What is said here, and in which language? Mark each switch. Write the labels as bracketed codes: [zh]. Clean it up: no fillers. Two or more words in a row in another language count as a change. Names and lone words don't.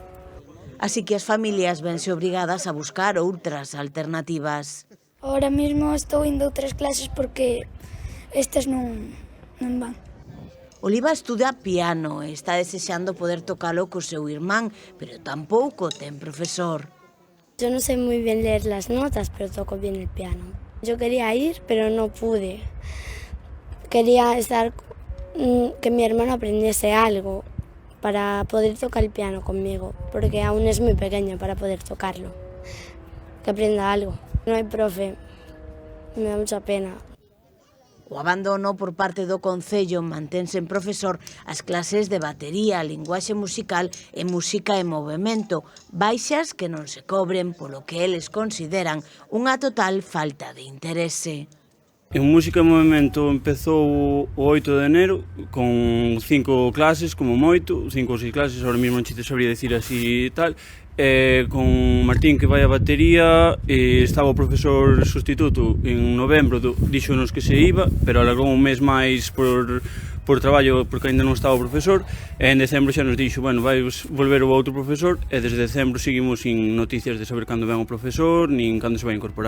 [gl] Así que as familias vense obrigadas a buscar outras alternativas. Ahora mesmo estou indo a outras clases porque estas non van. Oliva estuda piano e está desexando poder tocalo co seu irmán, pero tampouco ten profesor. [es] Yo no sé muy bien leer las notas, pero toco bien el piano. Yo quería ir, pero no pude. Quería que mi hermano aprendiese algo para poder tocar el piano conmigo, porque aún es muy pequeño para poder tocarlo. Que aprenda algo. No hay profe, me da mucha pena. [gl] O abandono por parte do Concello mantense en profesor as clases de batería, linguaxe musical e música en movemento, baixas que non se cobren polo que eles consideran unha total falta de interese. En Música en Movemento empezou o 8 de enero con 5 clases, como moito, 5 ou 6 clases, ahora mesmo non te sabría decir así e tal, con Martín que vai a batería, estaba o profesor sustituto en novembro, díxonos que se iba, pero alargou un mes máis por traballo porque ainda non estaba o profesor, e en decembro xa nos dixo, bueno, vai volver o outro profesor, e desde decembro seguimos sin noticias de saber cando ven o profesor, nin cando se vai incorporar.